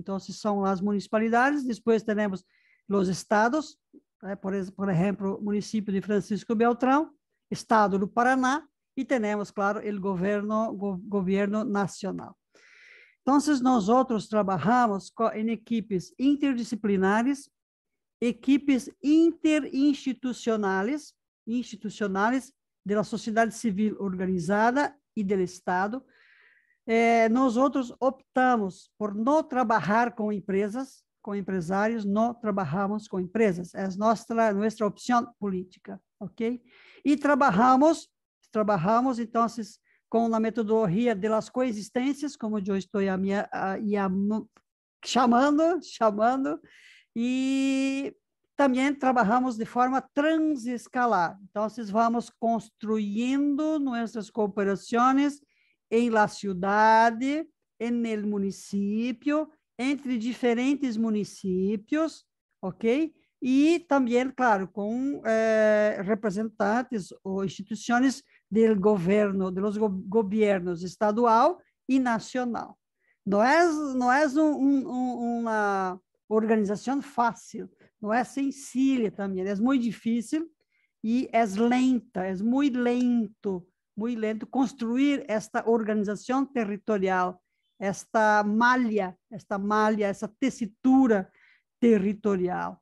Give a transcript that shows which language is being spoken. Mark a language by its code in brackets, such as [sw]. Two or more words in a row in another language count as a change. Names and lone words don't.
[es] Entonces son las municipalidades. Después tenemos los estados, por ejemplo, municipio de Francisco Beltrão, estado do Paraná, y tenemos, claro, el gobierno nacional. Entonces, nosotros trabajamos en equipes interdisciplinares, equipes interinstitucionales, de la sociedad civil organizada y del Estado. Nosotros optamos por no trabajar con empresas, [pt] com empresários, não trabalhamos com empresas, é nossa opção política, ok? E trabalhamos então, com a metodologia de las coexistências, como eu estou chamando, e também trabalhamos de forma transescalar. Então, vamos construindo nossas cooperações em la cidade, [es] en el município, entre diferentes municípios, ok? [pt] E também, claro, com representantes ou instituições do governo, dos governos estadual e nacional. Não é uma organização fácil, não é sencilla também, é muito difícil e é lenta, é muito lento construir esta organização territorial, esta malha, essa tessitura territorial.